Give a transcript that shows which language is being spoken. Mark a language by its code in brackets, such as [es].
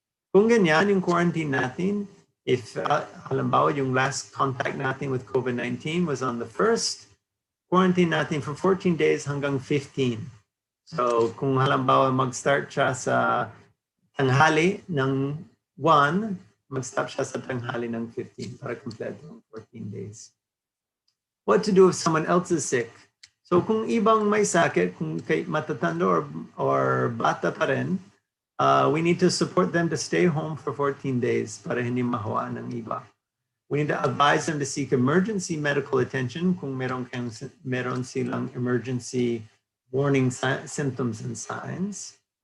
[tl] Kung ganyan, yung quarantine natin, [en] if [tl] halimbawa yung last contact natin [en] with COVID-19 was on the 1st, [tl] quarantine natin for 14 days hanggang 15. So kung halimbawa mag-start siya sa tanghali ng 1, mag-stop siya sa tanghali ng 15 para kompleto ng 14 days. [en] What to do if someone else is sick? [tl] So kung ibang may sakit, kung kay matatanda or bata pa rin, [en] we need to support them to stay home for 14 days [tl] para hindi mahawaan ng iba. [en] We need to advise them to seek emergency medical attention [tl] kung meron silang emergency warning symptoms and signs.